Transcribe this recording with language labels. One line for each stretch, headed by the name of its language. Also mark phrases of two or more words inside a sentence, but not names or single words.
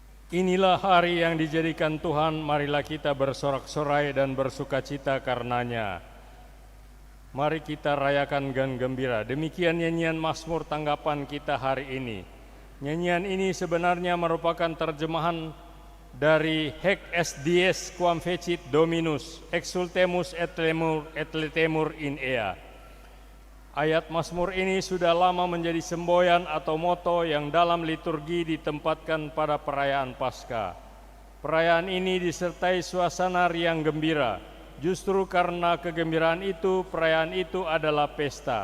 Indonesian: Inilah hari yang dijadikan Tuhan, marilah kita bersorak-sorai dan bersukacita karenanya. Mari kita rayakan dengan gembira. Demikian nyanyian Mazmur tanggapan kita hari ini. Nyanyian ini sebenarnya merupakan terjemahan dari
Latin: Haec est dies quam fecit Dominus, exultemus et lemur in ea.
Indonesian: Ayat Mazmur ini sudah lama menjadi semboyan atau moto yang dalam liturgi ditempatkan pada perayaan Paskah. Perayaan ini disertai suasana riang gembira. Justru karena kegembiraan itu, perayaan itu adalah pesta.